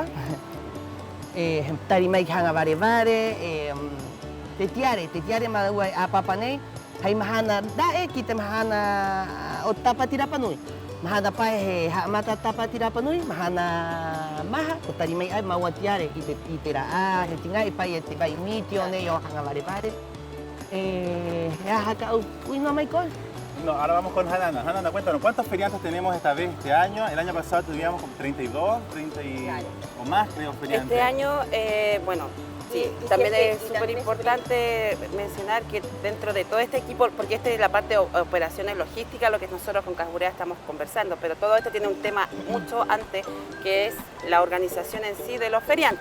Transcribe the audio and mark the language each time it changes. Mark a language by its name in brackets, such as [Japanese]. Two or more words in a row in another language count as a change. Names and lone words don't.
[Rapanui] Tari mai ki hanga vare, te tiare maua e apapa nei, hei mahana dae ki te mahana o tapati rapanui. Mahana pai he haamata tapati rapanui, mahana maha, ko tari mai ai maua tiare i te raa, he tingai pai e te vai mitio nei o hanga vare. He haka au uino mai koi. [Spanish] No, ahora vamos con Hanana. Hanana, cuéntanos, ¿cuántos feriantes tenemos esta vez, este año? El año pasado tuvimos como 32, 30 o más, creo, feriantes. Este año, bueno, sí, también es súper importante mencionar que dentro de todo este equipo, porque esta es la parte de operaciones logísticas, lo que nosotros con Cajurea estamos conversando, pero todo esto tiene un tema mucho antes, que es la organización en sí de los feriantes.